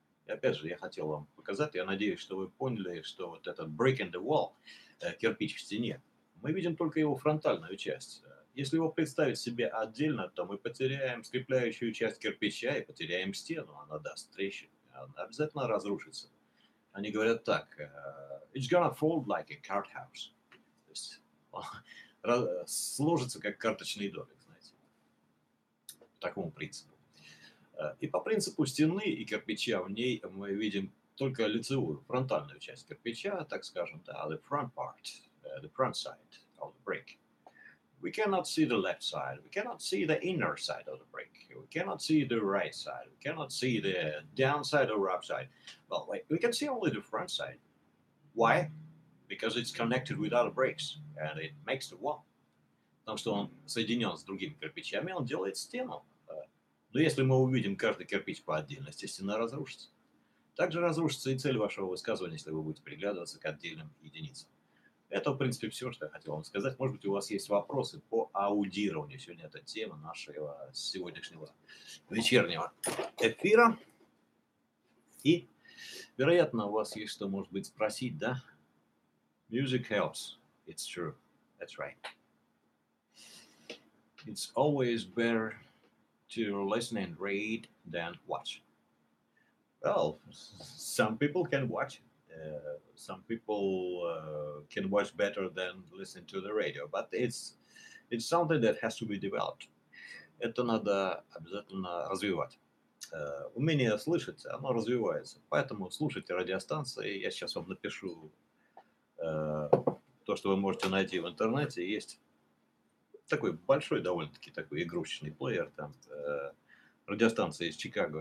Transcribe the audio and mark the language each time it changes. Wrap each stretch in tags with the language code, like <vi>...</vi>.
<ru>И опять же, я хотел вам показать, я надеюсь, что вы поняли, что вот этот</ru> <en>break in the wall,</en> <ru>кирпич в стене, мы видим только его фронтальную часть. Если его представить себе отдельно, то мы потеряем скрепляющую часть кирпича и потеряем стену, она даст трещину, она обязательно разрушится. Они говорят так,</ru> <en>it's gonna fold like a card house.</en> <ru>То есть сложится как карточный домик, знаете, по такому принципу. И по принципу стены и кирпича в ней мы видим только лицевую, фронтальную часть кирпича, так скажем, да,</ru> <en>the front part, the front side of the brick. We cannot see the left side, we cannot see the inner side of the brick, we cannot see the right side, we cannot see the downside or upside. Well, wait, we can see only the front side. Why? Because it's connected with other bricks, and it makes the wall.</en> <ru>Потому что он соединен с другими кирпичами, он делает стену. Но если мы увидим каждый кирпич по отдельности, стена разрушится. Также разрушится и цель вашего высказывания, если вы будете приглядываться к отдельным единицам. Это, в принципе, все, что я хотел вам сказать. Может быть, у вас есть вопросы по аудированию. Сегодня это тема нашего сегодняшнего вечернего эфира. И, вероятно, у вас есть что, может быть, спросить, да?</ru> <en>Music helps. It's true. That's right. It's always better to listen and read than watch. Well, some people can watch. Some people can watch better than listen to the radio, but it's something that has to be developed.</en> <ru>Это надо обязательно развивать. умение слышать, оно развивается. Поэтому слушайте радиостанции. Я сейчас вам напишу то, что вы можете найти в интернете. Есть такой большой довольно-таки такой игрушечный плеер. Там радиостанция из Чикаго.</ru>